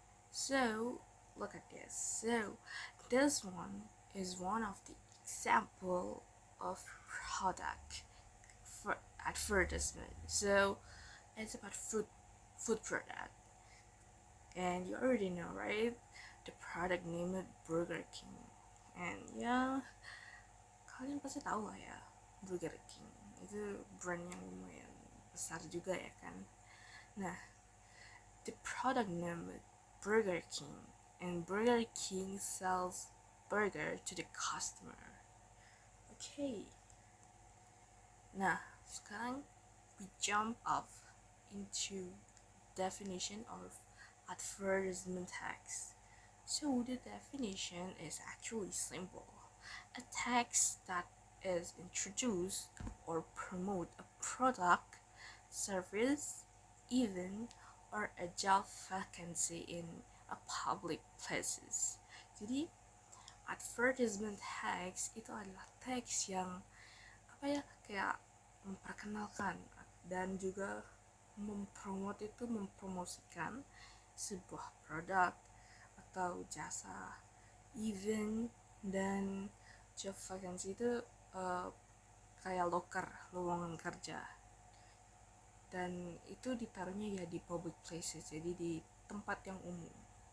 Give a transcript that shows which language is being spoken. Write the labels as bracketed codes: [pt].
[en] So, look at this. So, this one is one of the example of product for advertisement. So, it's about food product. And you already know, right? The product named Burger King. And [id] ya, kalian pasti tahu lah ya, Burger King. Itu brand yang lumayan besar juga ya kan. [en] Nah, the product named Burger King. And Burger King sells burger to the customer. Okay. [id] Nah, sekarang [en] we jump up into definition of advertisement text. So the definition is actually simple. A text that is introduced or promote a product, service, event, or a job vacancy in a public places. [id] Jadi advertisement text itu adalah teks yang kayak memperkenalkan dan juga mempromosikan sebuah produk atau jasa, event, dan job vacancy itu uh, kayak loker, lowongan kerja, dan itu ditaruhnya ya di public places, jadi di tempat yang umum.